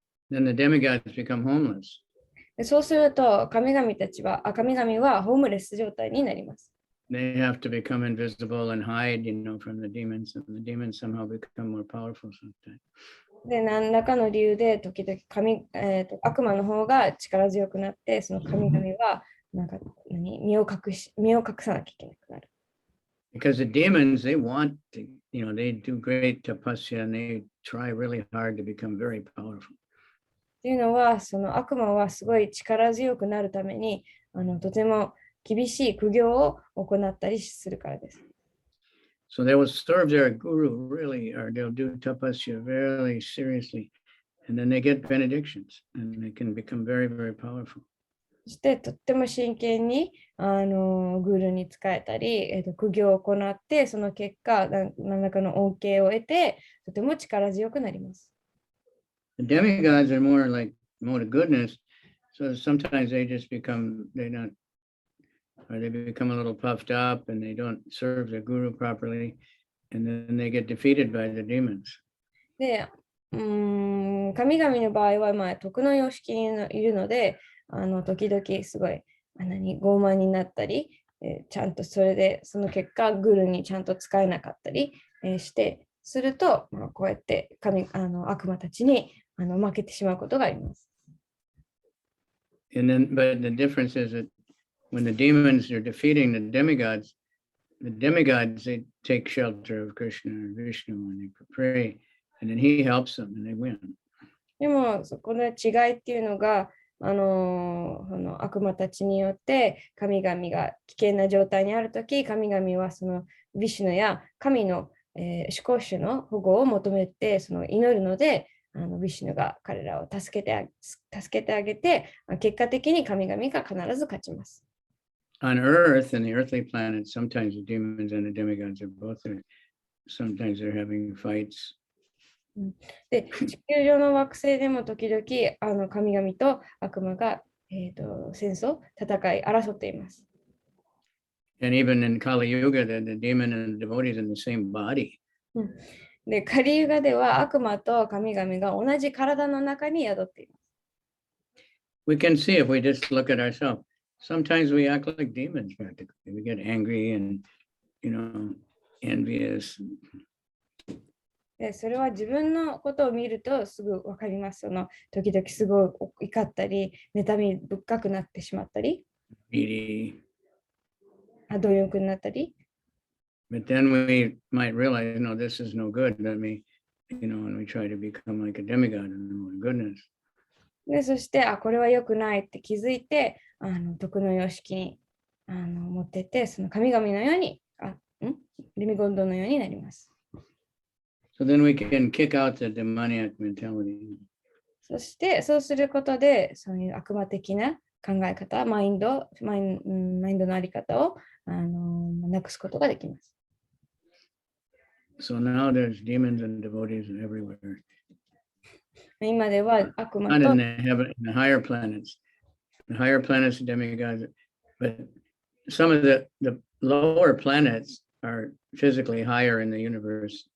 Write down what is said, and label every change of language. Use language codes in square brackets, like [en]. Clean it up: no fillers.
[en] Then the demigods become homeless. [ja] そうすると神々はホームレス状態になります。 [en] They have to become invisible and hide, from the demons, and the demons somehow become more powerful sometimes. [ja] で、何らかの理由で時々悪魔の方が力強くなって、その神々は身を隠さなきゃいけなくなる。 [en] Because the demons, they want to, they do great tapasya and they try really hard to become very powerful. [ja] っていうのは、その悪魔はすごい力強くなるために、とても厳しい苦行を行ったりするからです。 [en] So they will serve their guru really, or they'll do tapasya very seriously, and then they get benedictions, and they can become very, very powerful. [ja] そしてとっても真剣にグルに仕えたり、苦行を行って、その結果、何らかの恩恵を得て、とても力強くなります。 [en] The demigods are more like more to goodness, so sometimes they just become, they become a little puffed up and they don't serve the guru properly, and then they get defeated by the demons. [ja] で、神々の場合は、徳の様式にいるので、時々すごい傲慢になったり、ちゃんとそれでその結果グルにちゃんと使えなかったり、すると、こうやって悪魔たちに負けてしまうことがあります。 [en] And then, but the difference is that when the demons are defeating the demigods, they take shelter of Krishna and Vishnu and they pray, and then he helps them and they win. [ja] でもそこの違いっていうのが悪魔たちによって神々が危険な状態にあるとき、神々はそのヴィシュヌや神の、主攻主の保護を求めて祈るので、ヴィシュヌが彼らを助けてあげて、結果的に神々が必ず勝ちます。 [en] On Earth and the earthly planets, sometimes the demons and the demigods are both there. Sometimes they're having fights. [ja] で、地球上の惑星でも時々神々と悪魔が、戦争、戦い、争っています。 [en] And even in Kali Yuga, the demon and the devotees in the same body. [ja] で、カリユガでは悪魔と神々が同じ体の中に宿っています。 [en] We can see if we just look at ourselves. Sometimes we act like demons practically. We get angry and, envious. [ja] で、それは自分のことを見るとすぐ分かります。時々すごい怒ったり、妬み深くなってしまったり、貪欲になったり。 [en] But then we might realize, this is no good. Let me, and we try to become like a demigod and more goodness. [ja] で、そして、これは良くないって気づいて、徳の様式に持ってって、その神々のように、デミゴッドのようになります。 [en] So then we can kick out the demoniac mentality. [ja] そして、そうすることで、そういう悪魔的な考え方、マインドのあり方をなくすことができます。 [en] So now there's demons and devotees everywhere. [ja] 今では悪魔 [en] Not [ja] と [en] in the higher planets. The higher planets are demigods, but some of the lower planets are physically higher in the universe.